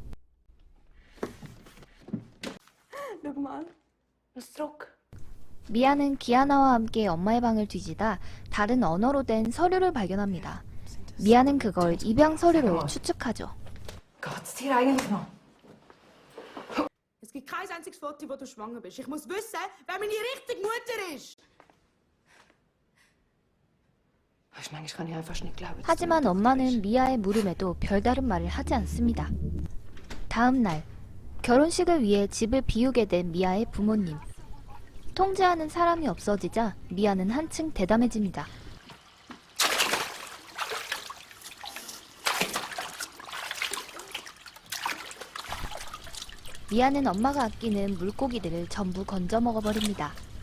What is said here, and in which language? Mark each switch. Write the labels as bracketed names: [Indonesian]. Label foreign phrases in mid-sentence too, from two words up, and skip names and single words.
[German] Schau mal. Was Druck? [Korean] 미아는 기아나와 함께 엄마의 방을 뒤지다 다른 언어로 된 서류를 발견합니다. 미아는 그걸 입양 서류로 추측하죠. [German] Geht's dir eigentlich noch? Es gibt kein einziges Foto, wo du schwanger bist. Ich muss wissen, wer meine richtige Mutter ist. Weißt du, manchmal kann ich einfach nicht glauben. dass [Korean] 하지만 [German] du [Korean] 엄마는 미아의 물음에도 별다른 말을 하지 않습니다. 다음 날 결혼식을 위해 집을 비우게 된 미아의 부모님. 통제하는 사람이 없어지자 미아는 한층 대담해집니다. 미아는 엄마가 아끼는 물고기들을 전부 건져 먹어버립니다.